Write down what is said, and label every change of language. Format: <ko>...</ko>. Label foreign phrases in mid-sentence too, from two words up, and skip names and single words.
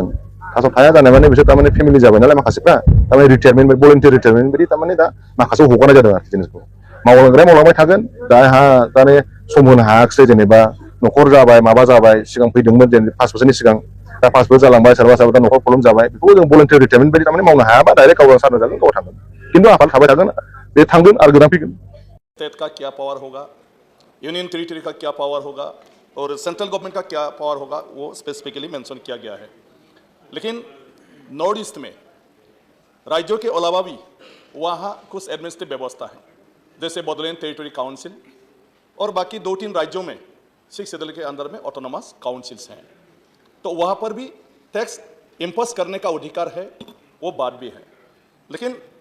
<brx>थास' थाया जानाय माने बिसोर थारमाने फेमिलि जाबाय नालाय माखासेफ्रा थारमाने</brx> <en>retirement voluntary retirement</en> <brx>बायदि थारमाने दा माखासेयाव हगारनाय जादों आरोखि जिनिसखौ मावलांबाय थागोन दा ताने सम होनो हायाखिसै जेनेबा न'खर जाबाय माबा जाबाय सिगां फैदोंमोन जेनेबा 5 बोसोरनि सिगां दा 5 बोसोर जालांबाय सोरबा दा न'खर प्रब्लेम जाबाय बेखौ जों</brx> <en>voluntary retirement</en> <brx>बायदि थारमाने मावनो हायाबा डाइरेक्ट गावजों सारनो जागोन गाव थांगोन खिन्थु आफाद थाबाय थागोन बे थांगोन आरो गोदान फैगोन।</brx> <hi>स्टेट का क्या पावर होगा</hi> <en>union territory</en> <hi>का क्या पावर होगा और</hi> <en>central government</en> <hi>का क्या पावर होगा वो</hi> <en>specifically mention</en> <hi>किया गया है लेकिन नॉर्थ ईस्ट में राज्यों के अलावा भी वहाँ कुछ एडमिनिस्ट्रेटिव व्यवस्था है जैसे बडोलैंड टेरिटरी काउंसिल और बाकी 2-3 राज्यों में 6 शेड्यूल के अंदर में</hi> <en>autonomous councils</en> <hi>हैं तो वहाँ पर भी</hi> <en>tax impose</en> <hi>करने का अधिकार है वो बात भी है लेकिन</hi>